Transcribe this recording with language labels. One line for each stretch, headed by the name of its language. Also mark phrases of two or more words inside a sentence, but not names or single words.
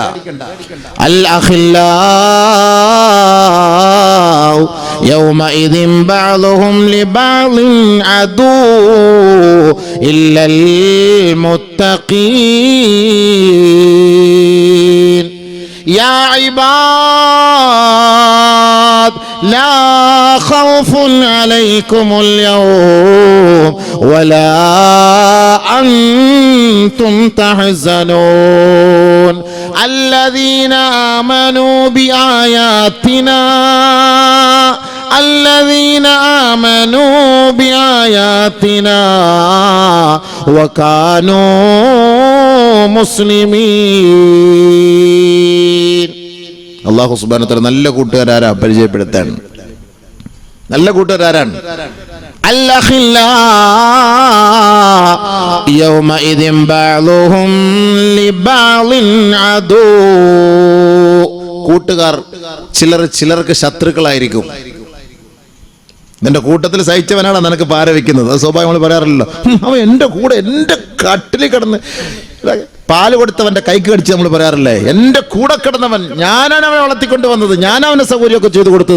Arabic: الأخلاء يومئذ بعضهم لبعض عدو إلا المتقين. يا عباد لا خوف عليكم اليوم ولا أنتم تحزنون الذين آمنوا بآياتنا وكانوا مسلمين. الله سبحانه وتعالى
Malayalam: നല്ല കൂട്ടുകാരാരാ പരിചയപ്പെടുത്താൻ. നല്ല കൂട്ടുകാരാരാണ്?
Arabic: الأخلاء يومئذ بعضهم لبعض عدو.
Malayalam: കൂട്ടുകാർ ചിലർക്ക് ശത്രുക്കളായിരിക്കും. നിന്റെ കൂട്ടത്തിൽ സഹിച്ചവനാണ് നിനക്ക് പാര വെക്കുന്നത്. അത് സ്വാഭാവികം നമ്മൾ പറയാറില്ലല്ലോ. അവൻ എൻ്റെ കൂടെ എൻ്റെ കട്ടിൽ കിടന്ന് പാല് കൊടുത്തവൻ്റെ കൈക്ക് കടിച്ച് നമ്മൾ പറയാറില്ലേ? എൻ്റെ കൂടെ കിടന്നവൻ, ഞാനാണ് അവനെ വളർത്തിക്കൊണ്ട് വന്നത്, ഞാനവനെ സൗകര്യമൊക്കെ ചെയ്തു കൊടുത്തത്.